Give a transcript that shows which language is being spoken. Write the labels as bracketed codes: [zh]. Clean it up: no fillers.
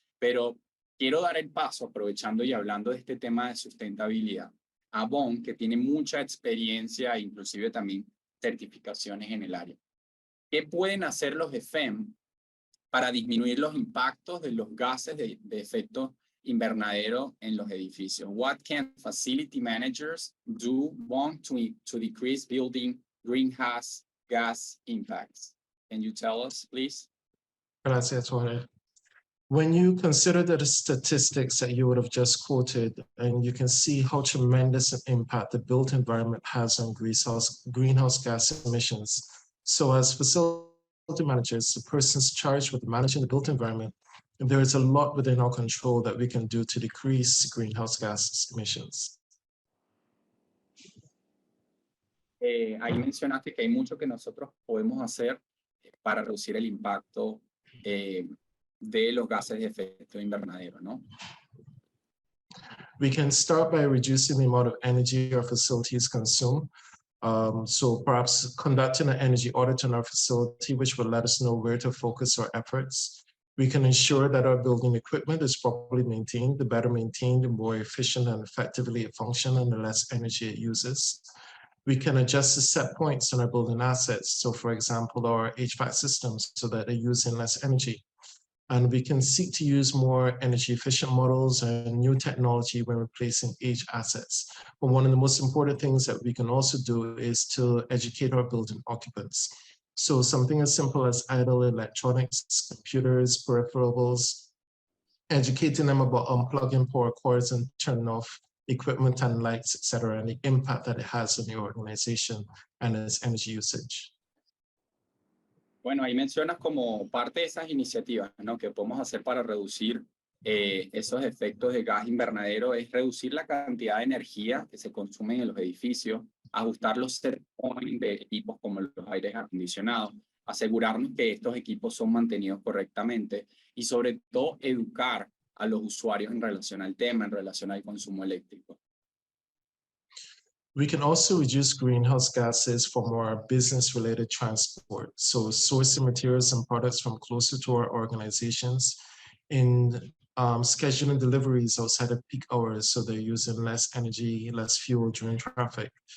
[es] Pero quiero dar el paso, aprovechando y hablando de este tema de sustentabilidad, a Bon, que tiene mucha experiencia e inclusive también certificaciones en el área. ¿Qué pueden hacer los EFEM para disminuir los impactos de los gases de efecto invernadero en los edificios? [en] What can facility managers do to decrease building greenhouse gas impacts? Can you tell us, please? [es] Gracias, Jorge. [en] When you consider the statistics that you would have just quoted, and you can see how tremendous an impact the built environment has on greenhouse gas emissions. So as facility managers, the persons charged with managing the built environment, there is a lot within our control that we can do to decrease greenhouse gas emissions. [es] Ahí mencionaste que hay mucho que nosotros podemos hacer para reducir el impacto de los gases de efecto invernadero, ¿no? [en] We can start by reducing the amount of energy our facilities consume. So perhaps conducting an energy audit on our facility, which will let us know where to focus our efforts. We can ensure that our building equipment is properly maintained. The better maintained, the more efficient and effectively it functions, and the less energy it uses. We can adjust the set points on our building assets. So for example, our HVAC systems, so that they're using less energy. And we can seek to use more energy efficient models and new technology when replacing aged assets. But one of the most important things that we can also do is to educate our building occupants. So something as simple as idle electronics, computers, peripherals, educating them about unplugging power cords and turning off equipment and lights, etc., and the impact that it has on the organization and its energy usage. [es] Bueno, ahí mencionas como parte de esas iniciativas, ¿no?, que podemos hacer para reducir esos efectos de gas invernadero, es reducir la cantidad de energía que se consume en los edificios, ajustar los set point de equipos como los aires acondicionados, asegurarnos que estos equipos son mantenidos correctamente y sobre todo educar a los usuarios en relación al tema, en relación al consumo eléctrico. [en] We can also reduce greenhouse gases for more business-related transport. So sourcing materials and products from closer to our organizations in scheduling deliveries outside of peak hours, so they're using less energy, less fuel during traffic.